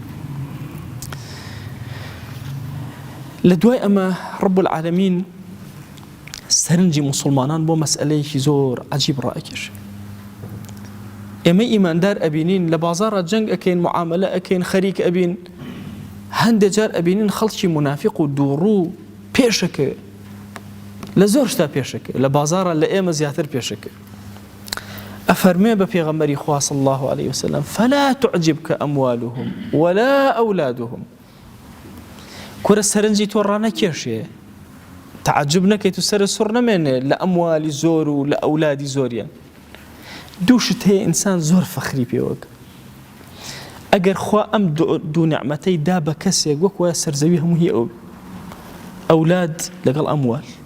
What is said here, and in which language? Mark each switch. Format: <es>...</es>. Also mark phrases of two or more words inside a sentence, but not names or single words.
<ckb>لە دوای ئەمە</ckb> <ar>ڕب العالەمین</ar> <ckb>سەرنجی موسڵمانان بۆ مەسئلەیەکی زۆر عەجیب ڕائەکێشێ ئێمە ئیماندار ئەبینین لە بازاڕە جەنگ ئەکەین معاملە ئەکەین خەریک ئەبین هەندێک جار ئەبینین خەڵکی منافق و دووڕوو پێشەکە لە زۆر شتا پێشەکە لە بازاڕە لە ئێمە زیاتر پێشەکە ئەفەرمێ بە پێغەمبەری خوا</ckb> <ar>صلی الله عليه وسلم فلا تعجبك أموالهم ولا أولادهم</ar> <ckb>کورە سەرنجی تۆ ڕانەکێشێ تعجب نەکەیت و سەرە سوڕ نەمێنێ لە ئەموالی زۆر و لە ئەولادی زۆریان دووشت هەیە ئینسان زۆر فەخری پێوەکە ئەگەر خوا ئەم دوو نعمەتەی دا بە کەسێک وەک وایە سەرزەوی هەموو هی ئەولاد لەگەڵ ئەموال</ckb>